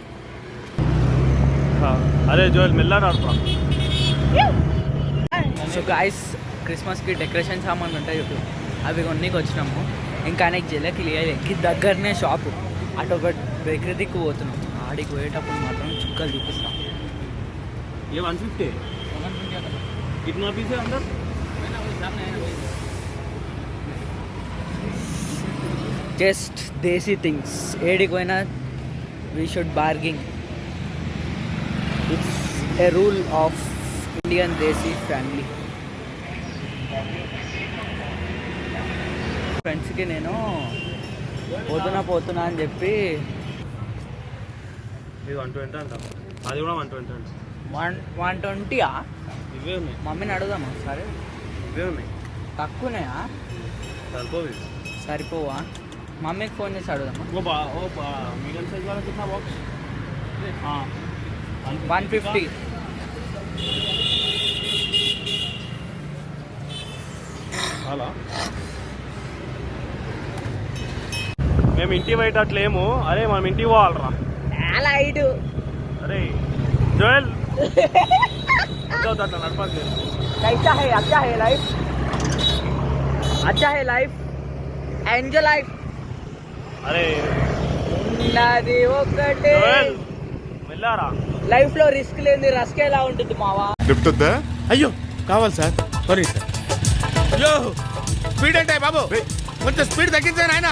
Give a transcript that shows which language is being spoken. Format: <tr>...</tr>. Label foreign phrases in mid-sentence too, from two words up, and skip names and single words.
<te>అరే జోయల్ మెల్ల నడుపురా.</te> <en>so guys,</en> <te>క్రిస్మస్కి డెకరేషన్ సామాన్లు ఉంటాయి ఇప్పుడు, అవి కొన్నికి వచ్చినాము. ఇంకా ఆయనకి జల్లకి లేకి దగ్గరనే షాపు, అటు ఒక బేకరీ దిక్కు పోతున్నాం. ఆడికి పోయేటప్పుడు మాత్రం చుక్కలు చూపిస్తాం.</te> <hi>ये 150 कितना पीस है अंदर?</hi> <en>just desi things.</en> <te>ఏడికి పోయినా</te> <en>we should bargaining. it's a rule of indian desi family.</en> <te>ఫ్రెండ్స్కి నేను పోతున్నా అని చెప్పి 120 అంట, అది కూడా 120 అంట. 120 ఇవే ఉన్నాయి. మమ్మీని అడుగుదామా? సరే, ఇవే ఉన్నాయి. తక్కువనేయా? సరిపోదు. సరిపోవా? మమ్మీకి ఫోన్ చేసి అడుగుదామా?</te> <en>medium size</en> <hi>वाला कितना बॉक्स? हाँ 150.</hi> <te>అలా మేము ఇంటి బయట అట్లేమో. అరే మనం ఇంటికి పోవాలరా. అలా ఇటు అరే జోయల్ అట్లా నడపలేదు.</te> <hi>अच्छा है लाइफ, अच्छा है लाइफ,</hi> <en>enjoy life.</en> <te>అరే నాది ఒకటే జోయల్ వెళ్ళారా. లైఫ్ లో రిస్క్ లేని రస్క్ ఎలా ఉంటుంది మావా? చెప్తుందా? అయ్యో కావాలి సార్, సారీ సార్. అయ్యో స్పీడ్ అంటే బాబు, కొంచెం స్పీడ్ తగ్గించాను ఆయన.</te>